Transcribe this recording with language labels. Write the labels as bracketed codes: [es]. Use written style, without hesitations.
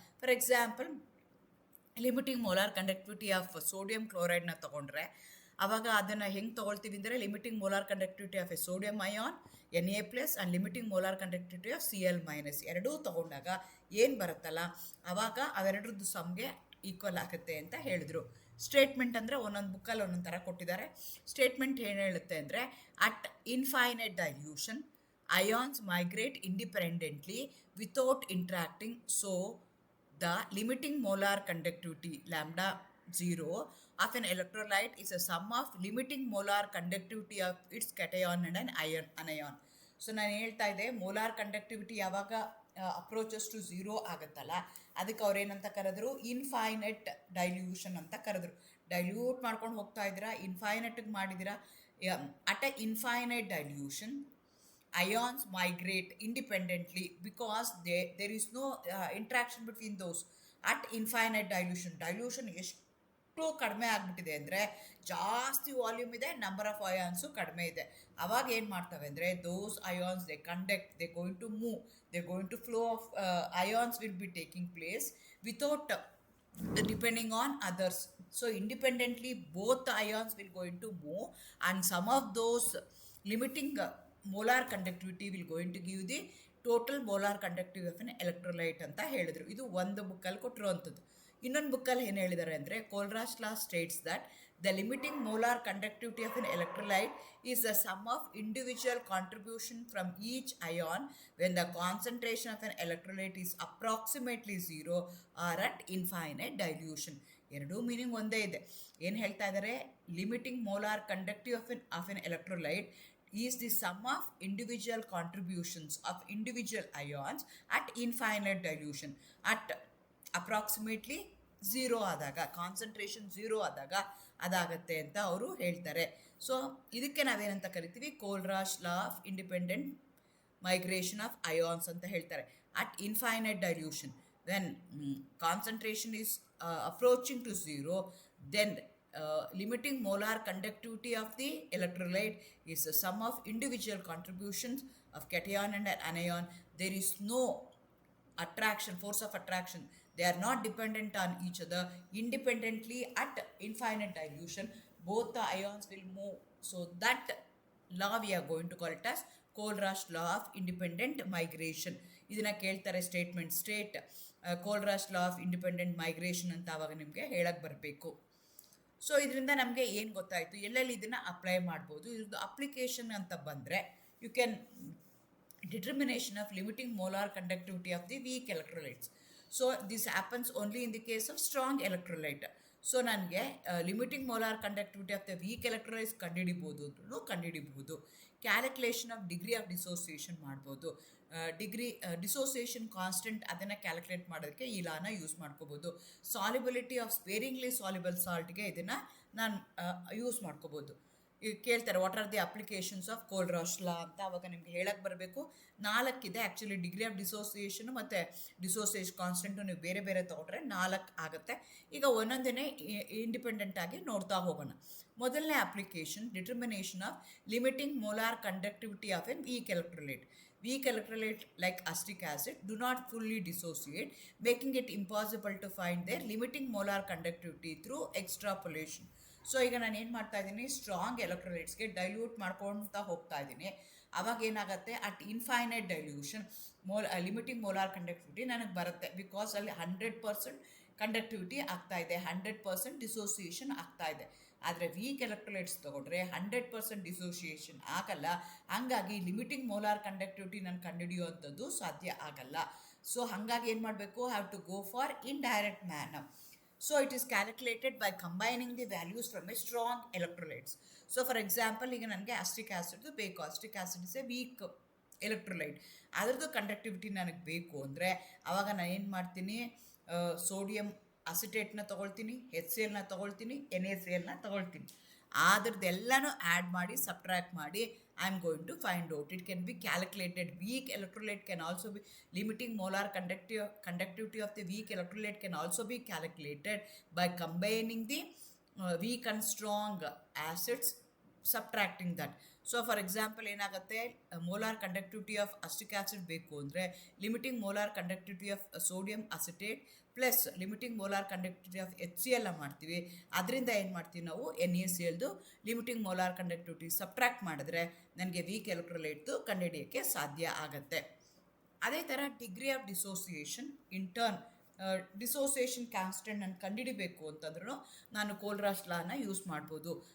[kn] For example, limiting molar conductivity of sodium ಕ್ಲೋರೈಡ್ನ ತೊಗೊಂಡ್ರೆ ಆವಾಗ ಅದನ್ನು ಹೆಂಗೆ ತೊಗೊಳ್ತೀವಿ ಅಂದರೆ, limiting molar conductivity of A sodium ion Na+ and limiting molar conductivity of Cl- ಎರಡೂ ತೊಗೊಂಡಾಗ ಏನು ಬರುತ್ತಲ್ಲ, ಆವಾಗ ಅವೆರಡರದ್ದು ಸಮ್ಗೆ ಈಕ್ವಲ್ ಆಗುತ್ತೆ ಅಂತ ಹೇಳಿದ್ರು. ಸ್ಟೇಟ್ಮೆಂಟ್ ಅಂದರೆ ಒಂದೊಂದು ಬುಕ್ಕಲ್ಲಿ ಒಂದೊಂದು ಥರ ಕೊಟ್ಟಿದ್ದಾರೆ. ಸ್ಟೇಟ್ಮೆಂಟ್ ಏನು ಹೇಳುತ್ತೆ ಅಂದರೆ, [en] At infinite dilution ions migrate independently without interacting. [kn] So [en] the limiting molar conductivity lambda 0 of an electrolyte is a sum of limiting molar conductivity of its cation and an anion. [kn] So ನಾನು ಹೇಳ್ತಾ ಇದ್ದೆ, molar conductivity ಯಾವಾಗ approaches to zero ಆಗುತ್ತಲ್ಲ, ಅದಕ್ಕೆ ಅವ್ರೇನಂತ ಕರೆದ್ರು, infinite dilution ಅಂತ ಕರೆದ್ರು. Dilute ಮಾಡ್ಕೊಂಡು ಹೋಗ್ತಾ ಇದ್ದೀರಾ, ಇನ್ಫೈನೈಟಿಗೆ ಮಾಡಿದ್ದೀರಾ. At a infinite dilution [en] ions migrate independently because there is no interaction between those. At infinite dilution [kn] ಎಷ್ಟು ಕಡಿಮೆ ಆಗಿಬಿಟ್ಟಿದೆ ಅಂದರೆ, ಜಾಸ್ತಿ ವಾಲ್ಯೂಮ್ ಇದೆ, ನಂಬರ್ ಆಫ್ ಅಯಾನ್ಸು ಕಡಿಮೆ ಇದೆ. ಅವಾಗ ಏನು ಮಾಡ್ತವೆ ಅಂದರೆ, [en] Those ions they conduct, they going to move, they going to flow of ions will be taking place without depending on others. So independently both the ions will going to move, and some of those limiting molar conductivity will going to give the total molar conductivity of an electrolyte [kn] ಅಂತ ಹೇಳಿದ್ರು. ಇದು ಒಂದು ಬುಕ್ಕಲ್ಲಿ ಕೊಟ್ಟಿರುವಂಥದ್ದು. ಇನ್ನೊಂದು ಬುಕ್ಕಲ್ಲಿ ಏನು ಹೇಳಿದ್ದಾರೆ ಅಂದರೆ, [en] Kohlrausch law states that the limiting molar conductivity of an electrolyte is the sum of individual contribution from each ion when the concentration of an electrolyte is approximately zero or at infinite dilution. [kn] ಎರಡೂ meaning ಒಂದೇ ಇದೆ. ಏನು ಹೇಳ್ತಾ ಇದ್ದಾರೆ, [en] limiting molar conductive of an electrolyte is the sum of individual contributions of individual ions at infinite dilution at approximately zero [kn] ಆದಾಗ, concentration zero ಆದಾಗ ಅದಾಗತ್ತೆ ಅಂತ ಅವರು ಹೇಳ್ತಾರೆ. ಸೊ ಇದಕ್ಕೆ ನಾವೇನಂತ ಕರಿತೀವಿ, ಕೋಲ್ರಾಶ್ law of independent migration of ions ಅಂತ ಹೇಳ್ತಾರೆ. [en] At infinite dilution when concentration is approaching to zero, then limiting molar conductivity of the electrolyte is the sum of individual contributions of cation and anion. There is no attraction, force of attraction. They are not dependent on each other. Independently at infinite dilution, both the ions will move. So that law we are going to call it as Kohlraasch law of independent migration. [kn] ಇದನ್ನ ಕೇಳ್ತಾರೆ state [en] Kohlraasch law of independent migration [kn] ಅಂತ ಆವಾಗ ನಿಮಗೆ ಹೇಳಕ್ಕೆ ಬರಬೇಕು. So ಇದರಿಂದ ನಮಗೆ ಏನು ಗೊತ್ತಾಯಿತು, ಎಲ್ಲೆಲ್ಲಿ ಇದನ್ನು ಅಪ್ಲೈ ಮಾಡ್ಬೋದು. ಇದ್ರದ್ದು ಅಪ್ಲಿಕೇಶನ್ ಅಂತ ಬಂದರೆ [en] You can determination of limiting molar conductivity of the weak electrolytes. So this happens only in the case of strong electrolyte. [kn] So ನನಗೆ limiting molar conductivity of the weak electrolytes ಕಂಡುಹಿಡಿಬೋದು ಅಂದ್ರೂ ಕಂಡುಹಿಡಿಬಹುದು. Calculation of degree of dissociation ಮಾಡ್ಬೋದು. Dissociation constant ಅದನ್ನು calculate ಮಾಡೋದಕ್ಕೆ ಈ ಲಾನ use ಮಾಡ್ಕೋಬೋದು. Solubility of sparingly soluble ಸಾಲ್ಟ್ಗೆ ಇದನ್ನು ನಾನು ಯೂಸ್ ಮಾಡ್ಕೋಬೋದು. ಈಗ ಕೇಳ್ತಾರೆ [en] what are the applications of Kohlraasch law [kn] ಅಂತ, ಅವಾಗ ನಿಮ್ಗೆ ಹೇಳಕ್ಕೆ ಬರಬೇಕು. 4 ಇದೆ ಆ್ಯಕ್ಚುಲಿ. ಡಿಗ್ರಿ ಆಫ್ ಡಿಸೋಸಿಯೇಷನು ಮತ್ತು ಡಿಸೋಸಿಯೇಷನ್ ಕಾನ್ಸ್ಟೆಂಟು ನೀವು ಬೇರೆ ಬೇರೆ ತೊಗೊಂಡ್ರೆ 4 ಆಗುತ್ತೆ. ಈಗ ಒಂದೊಂದೇ ಇಂಡಿಪೆಂಡೆಂಟ್ ಆಗಿ ನೋಡ್ತಾ ಹೋಗೋಣ. ಮೊದಲನೇ application, determination of limiting molar conductivity of N weak electrolyte. [en] Weak electrolyte like acetic acid do not fully dissociate, making it impossible to find their limiting molar conductivity through extrapolation. [kn] So ಈಗ ನಾನು ಏನು ಮಾಡ್ತಾ ಇದ್ದೀನಿ, strong ಎಲೆಕ್ಟ್ರೋಲೈಟ್ಸ್ಗೆ dilute ಮಾಡ್ಕೊಳ್ತಾ ಹೋಗ್ತಾ ಇದ್ದೀನಿ. ಅವಾಗ ಏನಾಗುತ್ತೆ, at infinite dilution limiting molar conductivity ನನಗೆ ಬರುತ್ತೆ. ಬಿಕಾಸ್ ಅಲ್ಲಿ 100% ಕಂಡಕ್ಟಿವಿಟಿ ಆಗ್ತಾ ಇದೆ, 100% ಡಿಸೋಸಿಯೇಷನ್ ಆಗ್ತಾ ಇದೆ. ಆದರೆ ವೀಕ್ ಎಲೆಕ್ಟ್ರೋಲೈಟ್ಸ್ ತೊಗೊಂಡ್ರೆ 100% ಡಿಸೋಸಿಯೇಷನ್ ಆಗಲ್ಲ. ಹಾಗಾಗಿ ಲಿಮಿಟಿಂಗ್ ಮೋಲಾರ್ ಕಂಡಕ್ಟಿವಿಟಿ ನಾನು ಕಂಡುಹಿಡಿಯುವಂಥದ್ದು ಸಾಧ್ಯ ಆಗಲ್ಲ. ಸೊ ಹಾಗಾಗಿ ಏನು ಮಾಡಬೇಕು, [en] Have to go for indirect manner. So it is calculated by combining the values from a strong electrolytes. So for example, [kn] ಈಗ ನನಗೆ [en] acetic acid ಬೇಕು. acetic acid is a weak electrolyte. [kn] ಅದರದ್ದು ಕಂಡಕ್ಟಿವಿಟಿ ನನಗೆ ಬೇಕು ಅಂದರೆ ಆವಾಗ ನಾನು ಏನು ಮಾಡ್ತೀನಿ, ಸೋಡಿಯಂ ಅಸಿಟೇಟ್ನ ತೊಗೊಳ್ತೀನಿ, HClನ ತೊಗೊಳ್ತೀನಿ, NaClನ ತೊಗೊಳ್ತೀನಿ. ಅದ್ರದ್ದೆಲ್ಲನೂ ಆ್ಯಡ್ ಮಾಡಿ ಸಬ್ಟ್ರಾಕ್ಟ್ ಮಾಡಿ [en] I am going to find out. It can be calculated. Weak electrolyte can also be limiting molar conductivity of the weak electrolyte can also be calculated by combining the weak and strong acids, subtracting that. So for example ಏನಾಗುತ್ತೆ, molar conductivity of acetic acid [kn] ಬೇಕು ಅಂದರೆ [en] limiting molar conductivity of sodium acetate plus limiting molar conductivity of HCl ಮಾಡ್ತೀವಿ. [kn] ಅದರಿಂದ ಏನು ಮಾಡ್ತೀವಿ ನಾವು, NaClದು limiting molar conductivity subtract ಮಾಡಿದ್ರೆ ನನಗೆ ವೀಕ್ ಎಲೆಕ್ಟ್ರೋಲೈಟ್ದು ಕಂಡುಹಿಡಿಯೋಕ್ಕೆ ಸಾಧ್ಯ ಆಗುತ್ತೆ. ಅದೇ ಥರ degree of dissociation in turn dissociation constant ನಾನು ಕಂಡುಹಿಡಿಬೇಕು ಅಂತಂದ್ರೂ ನಾನು Kohlraasch ಲಾನ ಯೂಸ್ ಮಾಡ್ಬೋದು.